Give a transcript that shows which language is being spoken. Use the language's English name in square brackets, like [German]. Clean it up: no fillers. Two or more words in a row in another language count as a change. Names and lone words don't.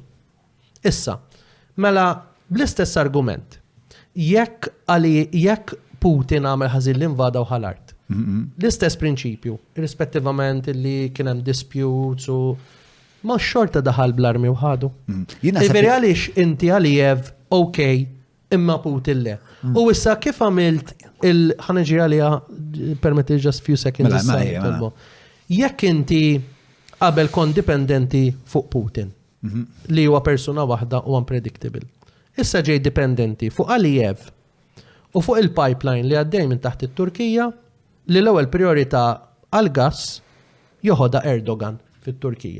[Maltese] Issa, mela bl-istess argument, jekk Putin għamel ħażin l-invada u ħal-art, l-istess prinċipju, irrispettivament li kien hemm disputes u ma xorta daħal bl-armi u ħadu. Ġifieri għaliex inti Aliyev, okej, imma Putin le. U issa kif għamilt ħaneġi għalija, permetti [English] just few seconds. [Maltese] Jekk inti qabel kon dipendenti fuq Putin, li huwa persuna waħda u unpredictable. Issa ġej dipendenti fuq Aliyev u fuq il-pipeline li għaddej minn taħt it-Turkija li l-ewwel priorità għal-gas joħodha Erdogan fit-Turkija.